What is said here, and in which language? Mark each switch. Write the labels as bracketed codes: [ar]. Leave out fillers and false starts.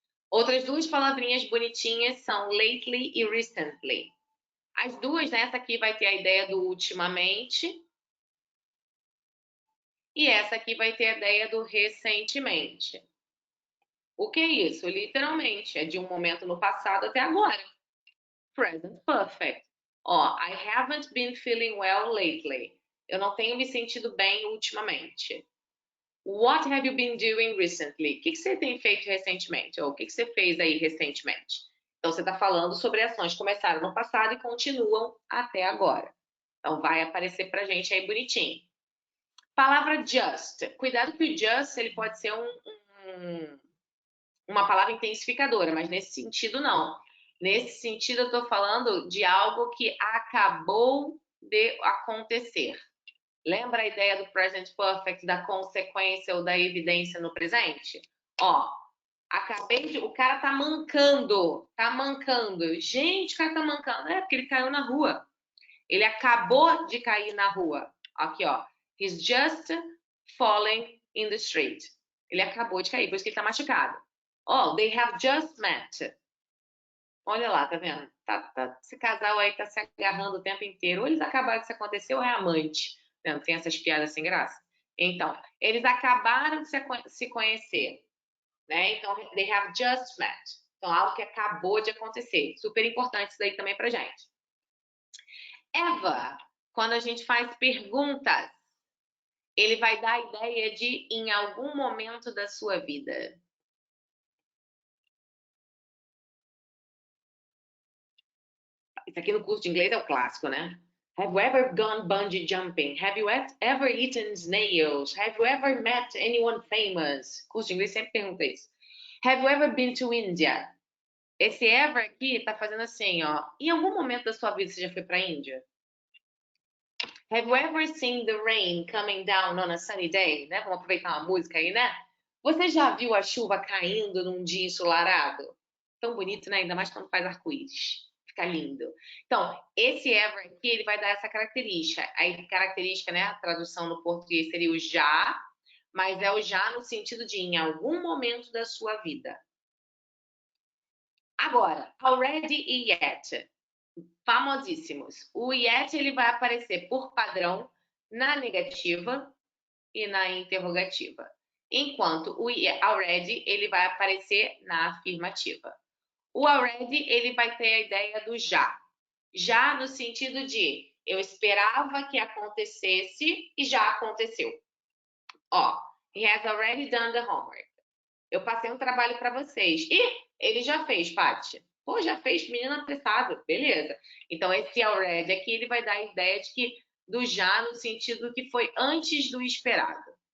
[pt] Outras duas palavrinhas bonitinhas são lately e recently. As duas, né? Essa aqui vai ter a ideia do ultimamente. E essa aqui vai ter a ideia do recentemente. O que é isso? Literalmente, é de um momento no passado até agora. Present perfect. [en] Ó, I haven't been feeling well lately. [pt] Eu não tenho me sentido bem ultimamente. [en] What have you been doing recently? [pt] O que você tem feito recentemente? Ou o que você fez aí recentemente? Então, você está falando sobre ações que começaram no passado e continuam até agora. Então, vai aparecer pra gente aí bonitinho. Palavra just. Cuidado que o just ele pode ser uma palavra intensificadora, mas nesse sentido não. Nesse sentido eu estou falando de algo que acabou de acontecer. Lembra a ideia do present perfect, da consequência ou da evidência no presente? Ó, o cara tá mancando, Gente, o cara tá mancando. É porque ele caiu na rua. Ele acabou de cair na rua. Aqui, ó. [en] He's just falling in the street. [pt] Ele acabou de cair, por isso que ele tá machucado. [en] Oh, they have just met. [pt] Olha lá, tá vendo? Esse casal aí tá se agarrando o tempo inteiro. Ou eles acabaram de se acontecer ou é amante. Não tem essas piadas sem graça? Então, eles acabaram de se conhecer. Né? Então, [en] they have just met. [pt] Então, algo que acabou de acontecer. Super importante isso daí também pra gente. Ever, quando a gente faz perguntas, ele vai dar a ideia de em algum momento da sua vida. Isso aqui no curso de inglês é o clássico, né? [en] Have you ever gone bungee jumping? Have you ever eaten snails? Have you ever met anyone famous? [pt] Curso de inglês sempre pergunta isso. [en] Have you ever been to India? [pt] Esse ever aqui tá fazendo assim, ó. Em algum momento da sua vida você já foi pra Índia? [en] Have you ever seen the rain coming down on a sunny day? [pt] Né? Vamos aproveitar uma música aí, né? Você já viu a chuva caindo num dia ensolarado? Tão bonito, né? Ainda mais quando faz arco-íris. Fica lindo. Então, esse ever aqui, ele vai dar essa característica. A característica, né? A tradução no português seria o já, mas é o já no sentido de em algum momento da sua vida. Agora, already e yet, famosíssimos. O yet ele vai aparecer por padrão na negativa e na interrogativa, enquanto o already ele vai aparecer na afirmativa. O already ele vai ter a ideia do já. Já no sentido de eu esperava que acontecesse e já aconteceu. [en] Ó, he has already done the homework. [pt] Eu passei um trabalho para vocês. Ih, ele já fez, Paty. Pô, já fez, menina apressada. Beleza. Então, esse already aqui, ele vai dar a ideia de que do já no sentido que foi antes do esperado.